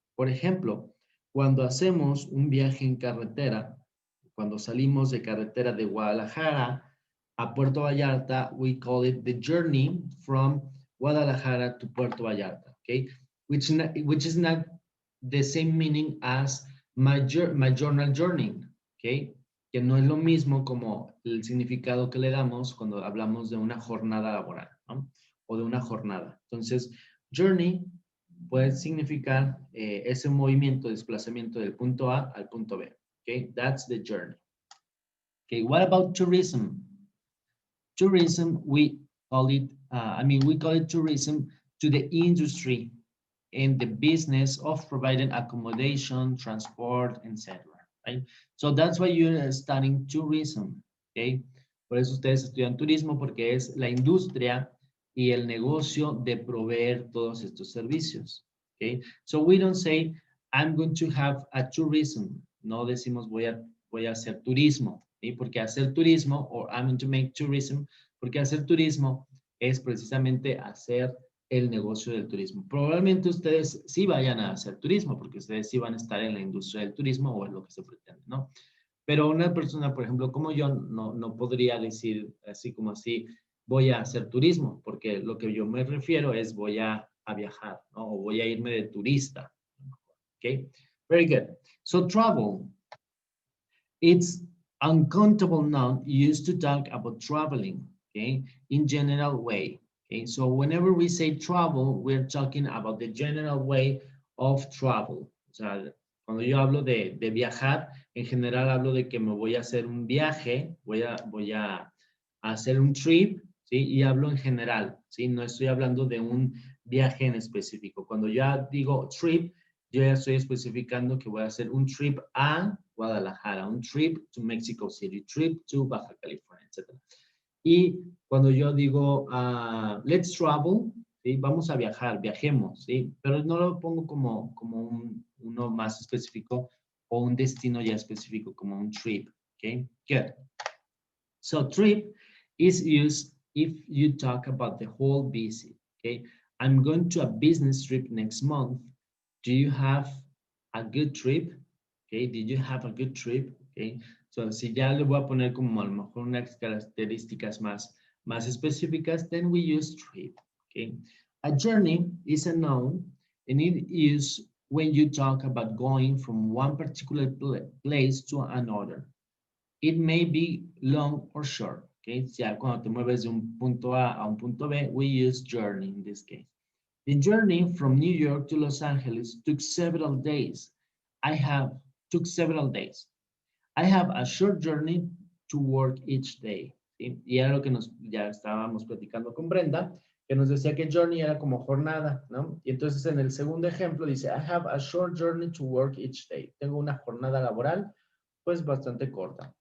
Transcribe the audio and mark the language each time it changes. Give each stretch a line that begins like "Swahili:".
Spanish: Por ejemplo, cuando hacemos un viaje en carretera, cuando salimos de carretera de Guadalajara a Puerto Vallarta,
English: we call it the journey from Guadalajara to Puerto Vallarta, okay? Which is not the same meaning as my journal journey, okay?
Spanish: Que no es lo mismo como el significado que le damos cuando hablamos de una jornada laboral, ¿no? O de una jornada. Entonces, journey puede significar ese movimiento, desplazamiento del punto A al punto B, okay?
English: That's the journey. Okay, what about tourism? Tourism, we call it tourism to the industry and the business of providing accommodation, transport, etc. Right? So that's why you're studying tourism, okay?
Spanish: Por eso ustedes estudian turismo, porque es la industria y el negocio de proveer todos estos servicios, okay?
English: So we don't say, I'm going to have a tourism.
Spanish: No decimos voy a hacer turismo, ¿sí? Porque hacer turismo,
English: or I'm going to make tourism,
Spanish: porque hacer turismo es precisamente hacer el negocio del turismo. Probablemente ustedes sí vayan a hacer turismo, porque ustedes sí van a estar en la industria del turismo o en lo que se pretende, ¿no? Pero una persona, por ejemplo, como yo, no podría decir así como así, voy a hacer turismo, porque lo que yo me refiero es voy a viajar, ¿no? O voy a irme de turista.
English: Okay, very good. So travel, it's uncountable noun used to talk about traveling, okay, in general way. Okay, so whenever we say travel, we're talking about the general way of travel.
Spanish: O sea, cuando yo hablo de viajar, en general hablo de que me voy a hacer un viaje, voy a hacer un trip, ¿sí? Y hablo en general, ¿sí? No estoy hablando de un viaje en específico. Cuando ya digo trip, yo ya estoy especificando que voy a hacer un trip a Guadalajara, un trip to Mexico City, trip to Baja California, etc. Y cuando yo digo,
English: let's travel,
Spanish: ¿sí? Vamos a viajar, viajemos, ¿sí? Pero no lo pongo como uno más específico o un destino ya específico, como un trip, ¿ok?
English: Good. So trip is used if you talk about the whole visit, ¿ok? I'm going to a business trip next month. Do you have a good trip? Okay, did you have a good trip?
Spanish: Okay, so si ya le voy a poner como a lo mejor unas características más específicas,
English: then we use trip. Okay, a journey is a noun, and it is when you talk about going from one particular place to another. It may be long or short. Okay,
Spanish: ya cuando te mueves de un punto A un punto B,
English: we use journey in this case. The journey from New York to Los Angeles took several days. Took several days. I have a short journey to work each day.
Spanish: ¿Sí? Y era lo que ya estábamos platicando con Brenda, que nos decía que journey era como jornada, ¿no? Y entonces en el segundo ejemplo dice,
English: I have a short journey to work each day.
Spanish: Tengo una jornada laboral, pues bastante corta.